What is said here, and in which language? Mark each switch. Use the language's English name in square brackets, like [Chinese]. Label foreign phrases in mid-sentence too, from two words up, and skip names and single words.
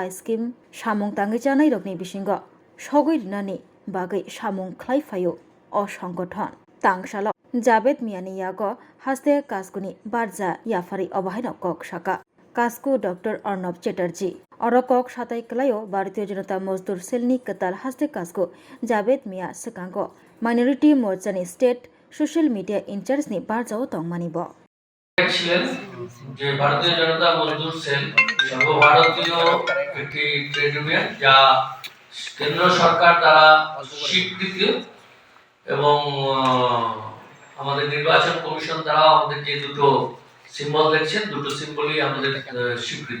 [Kok Borok] स्किम सामुं तांगै जानाय रगनि बिसिंग सगै रिनानि बागै सामुं खालायफायो अ संगठन तांगशाला जाबेद मियानि याग हास्ते कास्कुनि बारजा याफारि अबाहायन कक शाखा कास्कु डॉक्टर अर्नब चैटार्जी और कक साताय कलायो भारतीय जनता मजदुर सेलनि कताल हास्ते कास्कु जाबेद मिया सकांग माइनरिटी मोर्चानि [English] state social media [Kok Borok] इनचार्जनि बारजाओ तंगमानिब [Bangla] ছিলেন যে ভারতীয় জনতা মজদুর সেল সর্বভারতীয় একটি [English] trade union [Bangla] যা কেন্দ্র সরকার দ্বারা স্বীকৃত এবং আমাদের নির্বাচন কমিশন দ্বারা আমাদের যে দুটো সিম্বল দেখছেন দুটো সিম্বলই আমাদের স্বীকৃত।